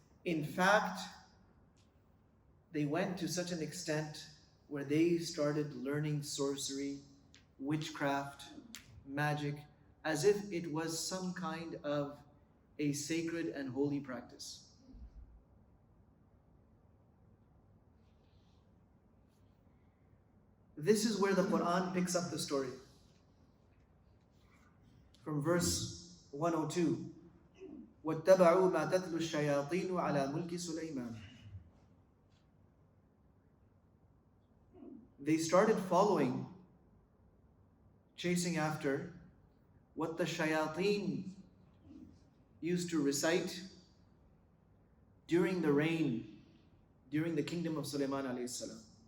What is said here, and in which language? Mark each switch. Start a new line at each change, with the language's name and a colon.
English: In fact, they went to such an extent where they started learning sorcery, witchcraft, magic, as if it was some kind of a sacred and holy practice. This is where the Quran picks up the story. From verse 102,
Arabic: وَاتَّبَعُوا مَا تَتْلُو الشَّيَاطِينُ عَلَى مُلْكِ سُلَيْمَانَ.
English: They started following, chasing after what the shayateen used to recite during the reign, during the kingdom of Sulayman alayhi salam.